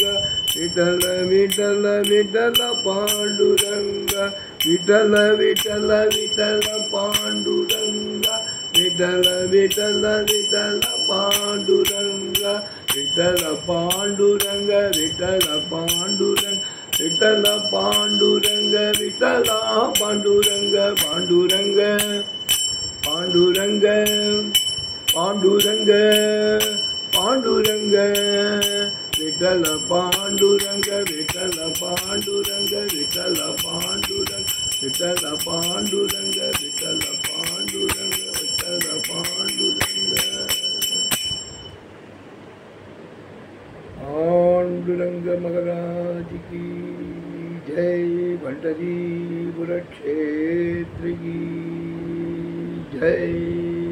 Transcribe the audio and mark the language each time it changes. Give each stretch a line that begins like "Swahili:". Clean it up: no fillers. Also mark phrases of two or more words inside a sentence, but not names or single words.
Kannada: ವಿಠಲ ವಿಠಲ ವಿಠಲ ಪಾಂಡುರಂಗ ವಿಠಲ ವಿಠಲ ವಿಠಲ ಪಾಂಡುರಂಗ ವಿಠಲ ವಿಠಲ ವಿಠಲ ಪಾಂಡುರಂಗ ವಿಠಲ ಪಾಂಡುರಂಗ ವಿಠಲ ಪಾಂಡುರಂಗ ವಿಠಲ ಪಾಂಡುರಂಗ ವಿಠಲ ಪಾಂಡುರಂಗ ಪಾಂಡುರಂಗ ಪಾಂಡುರಂಗ ಪಾಂಡುರಂಗ ಪಾಂಡುರಂಗ
Marathi: ವಿಠಲ ಪಾಂಡುರಂಗ ವಿಠಲ ಪಾಂಡುರಂಗ ವಿಠಲ ಪಾಂಡುರಂಗ विठ्ठल पांडुरंग विठ्ठल पांडुरंग विठ्ठल पांडुरंग पांडुरंग महाराज की जय पंढरीपुर क्षेत्र की जय।